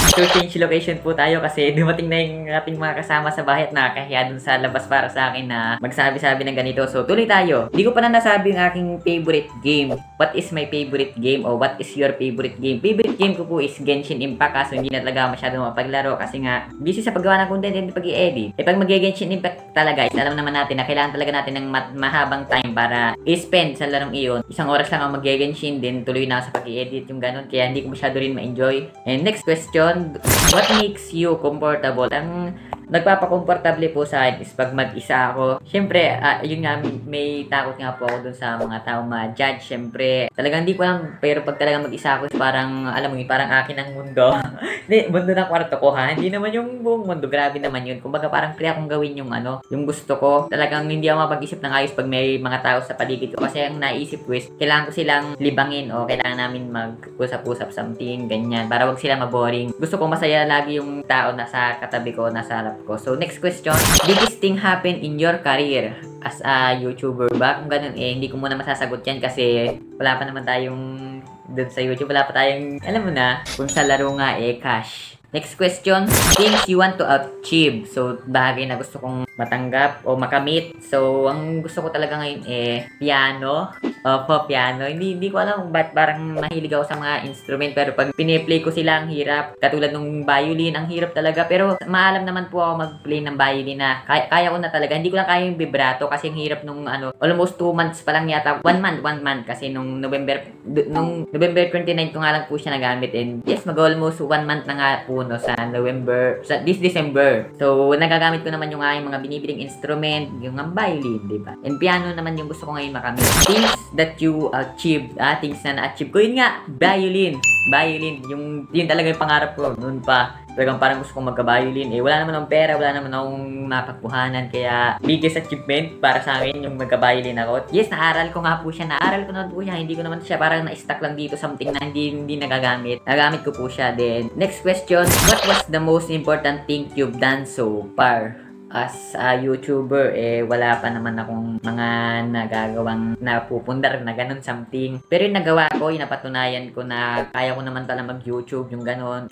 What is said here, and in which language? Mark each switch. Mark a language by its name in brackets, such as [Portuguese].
[Filipino] So, change location po tayo kasi dumating na yung ating mga kasama sa bahay at nakakahiya dun sa labas para sa akin na magsabi-sabi ng ganito. So, tuloy tayo. Hindi ko pa na nasabi yung aking favorite game. [English] What is my favorite game o what is your favorite game? [Filipino] Favorite game ko po is Genshin Impact kaso hindi na talaga masyadong mapaglaro kasi nga busy sa paggawa ng content and pag-i-edit. Eh, pag mag-Genshin Impact talaga is alam naman natin na kailangan talaga natin ng mahabang time para i-spend sa larong iyon. Isang oras lang ang mag-Genshin din tuloy na sa pag-i-edit yung ganun kaya hindi ko masyado rin ma-enjoy. [English] And next question, what makes you comfortable? [Filipino] Ang nagpapakomportable po sa akin is pag mag-isa ako. Siyempre, yun nga, may takot nga po ako dun sa mga tao ma-judge. Siyempre, talagang hindi ko alam, pero pag talagang mag-isa ako, parang, alam mo yun, parang akin ang mundo. Hindi, mundo ng kwarto ko ha. Hindi naman yung buong mundo, grabe naman yun. Kumbaga parang free akong gawin yung yung gusto ko. Talagang hindi ako mapag-isip ng ayos pag may mga tao sa paligid ko. Kasi ang naisip ko is, kailangan ko silang libangin o kailangan namin mag-usap-usap something, ganyan. Para wag sila maboring. Gusto ko masaya lagi yung tao nasa katabi ko, nasa harap ko. [English] So, next question. Biggest thing happen in your career as a YouTuber ba? [Filipino] Kung ganun hindi ko muna masasagot yan kasi wala pa naman tayong dun sa YouTube. Wala pa tayong, alam mo na, kung sa laro nga cash. [English] Next question, things you want to achieve. [Filipino] So, bagay na gusto kong matanggap o makamit. So, ang gusto ko talaga ngayon piano. Piano. Hindi ko alam kung ba't parang mahilig ako sa mga instrument. Pero pag piniplay ko sila, ang hirap. Katulad nung violin, ang hirap talaga. Pero maalam naman po ako mag-play ng violin na kaya ko na talaga. Hindi ko lang kaya yung vibrato kasi ang hirap nung almost 2 months pa lang yata. 1 month. Kasi nung November 29 ko nga lang po siya nagamit. And yes, mag-almost 1 month na nga po sa this December. So, nagagamit ko naman yung aking mga binibiling instrument, yung violin, diba? And piano naman yung gusto ko ngayon makamit. [English] Things that you achieved, [Filipino] things na na-achieve ko, yun nga, violin, yun talaga yung pangarap ko, noon pa. Talagang parang gusto kong magka-violin. Wala naman akong pera, wala naman akong mapagpuhanan. Kaya, biggest achievement para sa akin yung magka-violin ako. Yes, naaral ko nga po siya. Naaral ko na po siya. Hindi ko naman siya parang na-stuck lang dito something na hindi nagagamit. Nagamit ko po siya. [English] Then, next question. What was the most important thing you've done so far? [Filipino] As a YouTuber, wala pa naman akong mga nagagawang napupundar na ganun something. Pero yung nagawa ko, yung napatunayan ko na kaya ko naman talaga mag-YouTube, yung ganun.